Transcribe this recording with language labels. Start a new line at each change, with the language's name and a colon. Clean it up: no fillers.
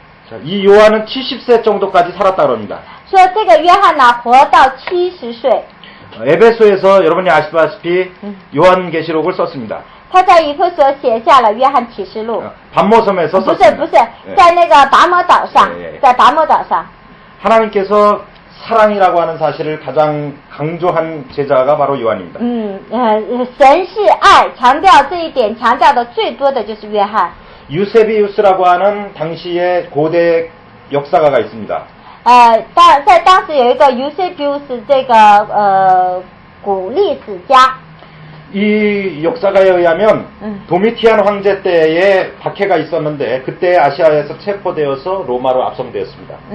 Korean: 자, 이 요한은 70세 정도까지 살았다고 합니다.
Chinese: 说这个约翰呢活到70岁。
Korean: 에베소에서 여러분이 아시다시피 요한계시록을 썼습니다.
Chinese: 他在以弗所写下了约翰启示录。
Korean: 반모섬에서
Chinese: 不是
Korean: 썼습니다.
Chinese: 不是，在那个拔摩岛上，在拔摩岛上。
Korean: 하나님께서 사랑이라고 하는 사실을 가장 강조한 제자가 바로 요한입니다.
Chinese: 神是爱，强调这一点，强调的最多的就是约翰。
Korean: 유세비우스라고 하는 당시의 고대 역사가가 있습니다.
Chinese: 在当时有一个 Eusebius 这个古历史家。
Korean: 이 역사가에 의하면 도미티안 황제 때에 박해가 있었는데 그때 아시아에서 체포되어서 로마로 압송되었습니다.